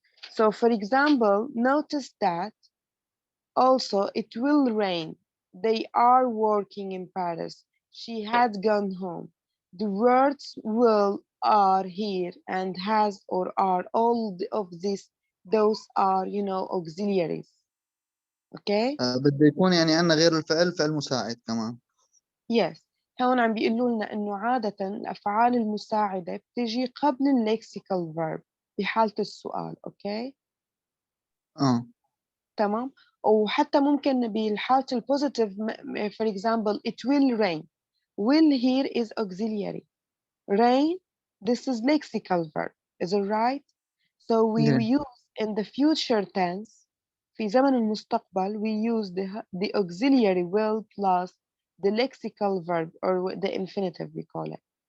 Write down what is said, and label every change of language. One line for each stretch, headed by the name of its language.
English: So for example, notice that also it will rain. They are working in Paris. She had gone home. The words will, are, here, and has or are, all of these, those are, you know, auxiliaries. Okay?
Arabic: بده يكون يعني عندنا غير الفعل فعل مساعد كمان.
English: Yes.
Arabic: هون عم بيقولوا لنا إنه عادة الأفعال المساعدة بتجي قبل الليكسيكال verb بحالة السؤال.
English: Okay?
Arabic: تمام؟ وحتى ممكن بالحالة البوزيتيف
English: for example it will rain. Will here is auxiliary. Rain, this is lexical verb. Is it right? So we Yeah. use in the future tense
Arabic: في زمن المستقبل
English: we use the auxiliary will plus the lexical verb or the infinitive we call it.